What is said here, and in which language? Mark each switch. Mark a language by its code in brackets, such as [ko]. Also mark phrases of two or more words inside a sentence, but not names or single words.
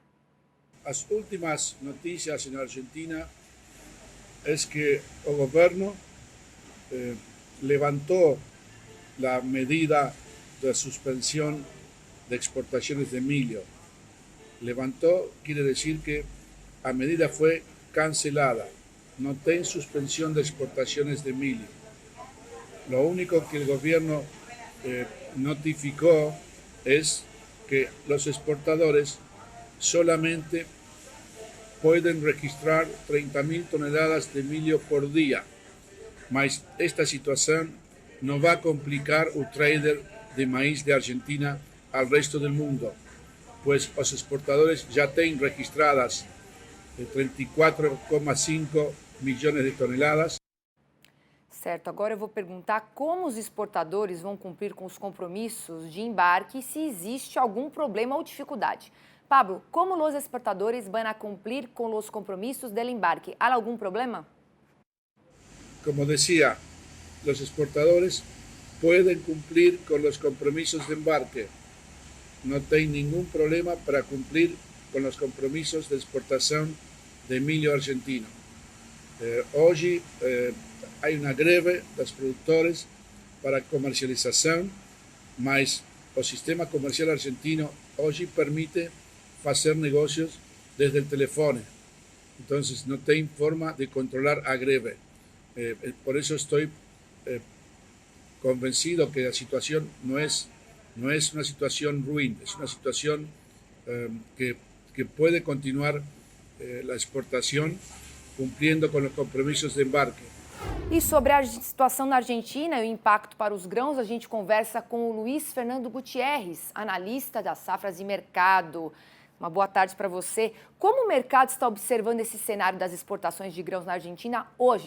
[pt] As últimas notícias na Argentina é que o governo levantou a medida de suspensão de exportações de milho. Levantou [es] quiere decir que [pt] a medida foi cancelada, no tem [es] suspensión de exportaciones [pt] de milho. [es] Lo único que el gobierno notificó es que los exportadores solamente pueden registrar 30.000 toneladas de milho por día, mas esta situación no va a complicar el trader de maíz de Argentina al resto del mundo, pues los exportadores ya tienen registradas 34,5 milhões de toneladas. [pt] Certo, agora eu vou perguntar como os exportadores vão cumprir com os compromissos de embarque e se existe algum problema ou dificuldade. Pablo, como os exportadores vão cumprir com os compromissos do embarque? Há algum problema? [es] Como decía, los exportadores pueden cumplir con los compromisos de embarque. No hay ningún problema para cumplir con los compromisos de exportación de milho argentino. Hoje hay una greve de los productores para comercialización, mas el sistema comercial argentino hoy permite hacer negocios desde el teléfono. Entonces no hay forma de controlar a greve. Por eso estoy convencido que la situación no es una situación ruin, es una situación que puede continuar la exportación cumpliendo con los compromisos de embarque. [pt] E sobre a situação na Argentina e o impacto para os grãos, a gente conversa com o Luiz Fernando Gutierrez, analista das safras e mercado. Uma boa tarde para você. Como o mercado está observando esse cenário das exportações de grãos na Argentina hoje?